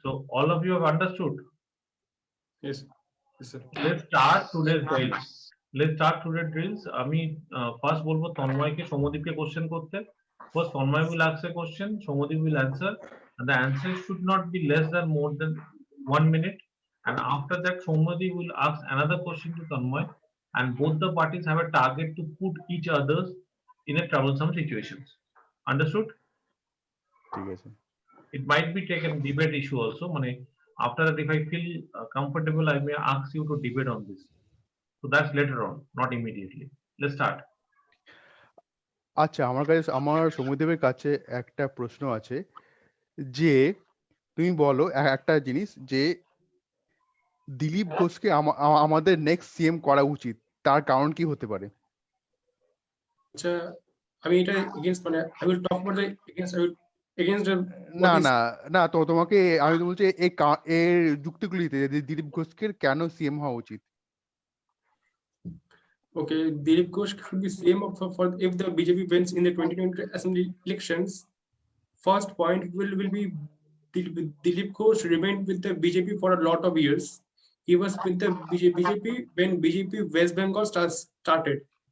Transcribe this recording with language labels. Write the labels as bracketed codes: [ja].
[en] so all of you have understood. Yes, yes, sir. Let's start today's drills. Let's start today's drills. [bn] আমি first বলবো তন্ময়কে, সৌম্যদীপকে question করতে। [en] First, Tanmay will ask a question, Somadeep will answer, and the answer should not be less than more than 1 minute. And after that, Somadeep will ask another question to Tanmay, and both the parties have a target to put each others in a troublesome situations. Understood? [bn] ঠিক আছে। [en] It might be taken debate issue also. Mane, after that, if I feel comfortable, I may ask you to debate on this. So that's later on, not immediately. Let's start. [bn] আচ্ছা, আমার কাছে, আমার সমুদ্রের কাছে একটা প্রশ্ন আছে যে তুমি বলো একটা জিনিস যে দিলীপ ঘোষকে আমাদের নেক্সট সিএম করা উচিত, তার কারণ কি হতে পারে? আচ্ছা, আমি এটা [en] against, মানে I will talk about the against what [bn] না [en] is [bn] না না, তো তোমাকে আমি তো বলছি এর যুক্তিগুলি দিতে যে দিলীপ ঘোষকে কেন সিএম হওয়া উচিত। [en] okay. Dilip Ghosh should be CM for if the BJP wins in the 2020 assembly elections. First point will be Dilip Ghosh remained with the BJP for a lot of years. He was with the BJP when BJP West Bengal started.